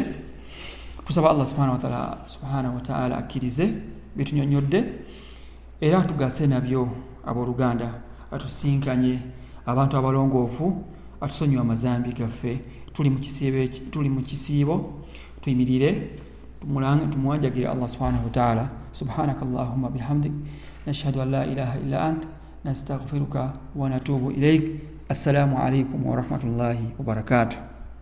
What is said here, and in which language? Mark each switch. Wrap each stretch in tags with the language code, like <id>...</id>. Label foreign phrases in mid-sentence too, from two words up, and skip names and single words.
<lg>Tusaba</lg> <ar>الله سبحانه وتعالى</ar> <lg>akkirize byetunyonnyodde era atugase nabyo abooluganda, atusinkanye abantu abalongoofu, atusonyiwe amazambi gaffe. Tuli mu kisiibo, tuyimirire tumuwanjagire</lg> <ar>الله سبحانه وتعالى. سبحانك اللهم بحمدك نشهد أن لا إله إلا أنت نستغفرك ونتوب إليك. السلام عليكم ورحمة الله وبركاته.</ar>